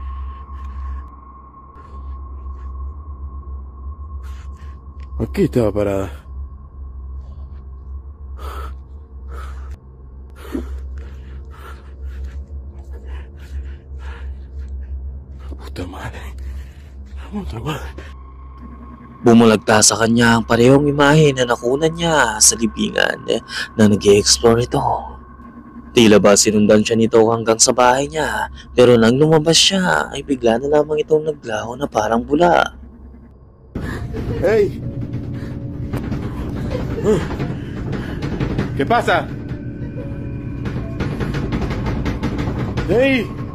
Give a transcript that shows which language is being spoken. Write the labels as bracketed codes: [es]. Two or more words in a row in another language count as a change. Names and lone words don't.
[es] Aquí estaba parada. Puta madre. Puta madre. [tl] Bumulagta sa kanya ang parehong imahe na nakunan niya sa libingan na nag-i-explore ito. Tila ba sinundan siya nito hanggang sa bahay niya, pero nang lumabas siya ay bigla na lamang itong naglaho na parang bula. [es] Hey! ¿Qué pasa? Hey!